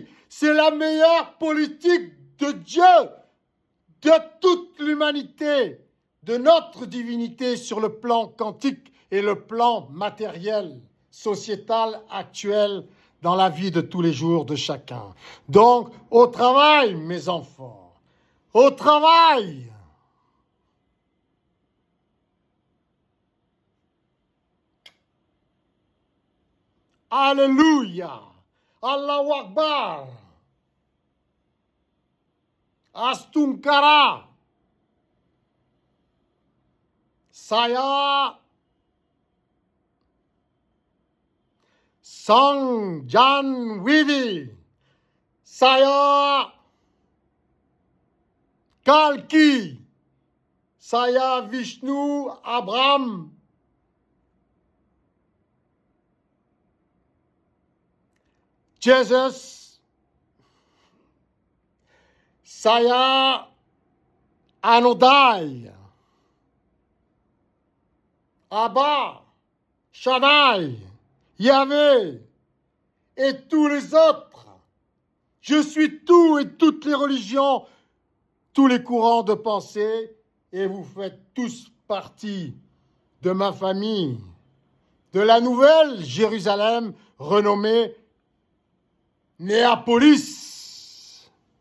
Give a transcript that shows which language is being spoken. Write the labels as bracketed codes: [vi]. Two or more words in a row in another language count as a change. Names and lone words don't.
[fr] C'est la meilleure politique de Dieu, de toute l'humanité, de notre divinité sur le plan quantique et le plan matériel, sociétal, actuel, dans la vie de tous les jours de chacun. Donc, au travail, mes enfants, au travail. Alléluia. [ar] الله أكبر. Astunkara. [id] Saya Sang Jan Widi. Saya Kalki. Saya Vishnu Abraham. Jesus. Saya Anodai. [fr] Abba, Shaddai, Yahvé et tous les autres. Je suis tout et toutes les religions, tous les courants de pensée, et vous faites tous partie de ma famille, de la nouvelle Jérusalem renommée Néapolis.